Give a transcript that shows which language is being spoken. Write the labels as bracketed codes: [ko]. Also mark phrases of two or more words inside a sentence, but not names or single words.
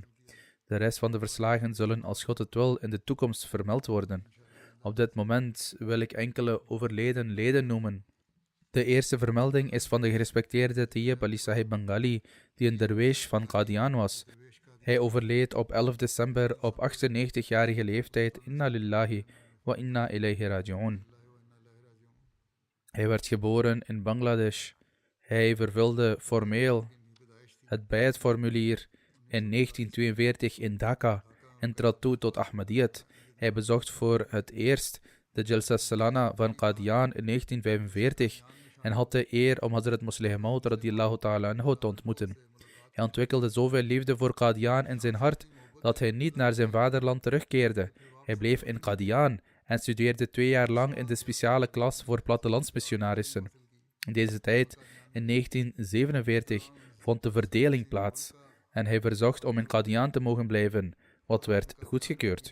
[nl] De rest van de verslagen zullen, als God het wil, in de toekomst vermeld worden. Op dit moment wil ik enkele overleden leden noemen. De eerste vermelding is van de gerespecteerde Tayyib Ali Sahib Bengali, die een derwesh van Qadian was. Hij overleed op 11 december op 98-jarige leeftijd. [ar] إنا لله وإنا إليه راجعون. [nl] Hij werd geboren in Bangladesh. Hij vervulde formeel het Bayat-formulier in 1942 in Dhaka en trad toe tot Ahmadiyyat. Hij bezocht voor het eerst de Jalsa Salana van Qadian in 1945 en had de eer om Hazrat Musleh Maud [ar] رضي الله تعالى عنه [nl] te ontmoeten. Hij ontwikkelde zoveel liefde voor Qadian in zijn hart dat hij niet naar zijn vaderland terugkeerde. Hij bleef in Qadian en studeerde 2 jaar lang in de speciale klas voor plattelandsmissionarissen. In deze tijd, in 1947, vond de verdeling plaats en hij verzocht om in Qadian te mogen blijven, wat werd goedgekeurd.